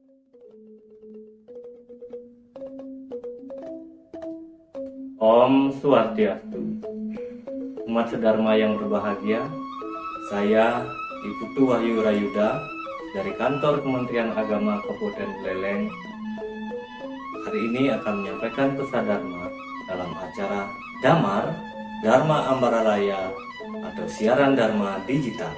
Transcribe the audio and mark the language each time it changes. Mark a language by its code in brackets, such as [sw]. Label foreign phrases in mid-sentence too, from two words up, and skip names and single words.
[ban] Om Swastiastu. [id] Umat sedharma yang berbahagia, saya Iputu Wahyu Rayuda dari kantor Kementerian Agama Kabupaten Buleleng hari ini akan menyampaikan pesan Dharma dalam acara Damar Dharma Ambara Raya atau siaran Dharma digital.